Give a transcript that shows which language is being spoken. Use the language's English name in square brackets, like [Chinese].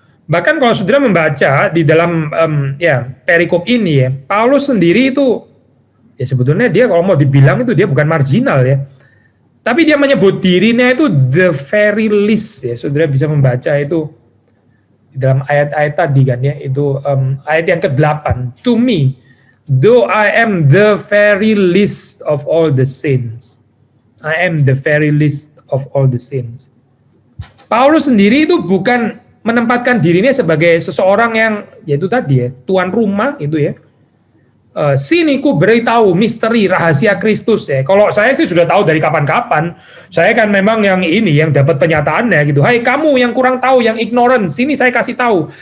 [Indonesian] Bahkan kalau saudara membaca di dalam perikop ini ya, Paulus sendiri itu ya sebetulnya dia kalau mau dibilang itu dia bukan marginal ya. Tapi dia menyebut dirinya itu [English] the very least [Indonesian] ya. Saudara bisa membaca itu di dalam ayat-ayat tadi kan ya, itu ayat yang ke-8. [English] To me, though I am the very least of all the saints. I am the very least of all the saints. [Indonesian] Paulus sendiri itu bukan menempatkan dirinya sebagai seseorang yang yaitu tadi ya, tuan rumah itu ya. sini ku beritahu misteri rahasia Kristus ya. Kalau saya sih sudah tahu dari kapan-kapan. Saya kan memang yang ini yang dapat penyataannya gitu. Hai kamu yang kurang tahu, yang ignorant, sini saya kasih tahu.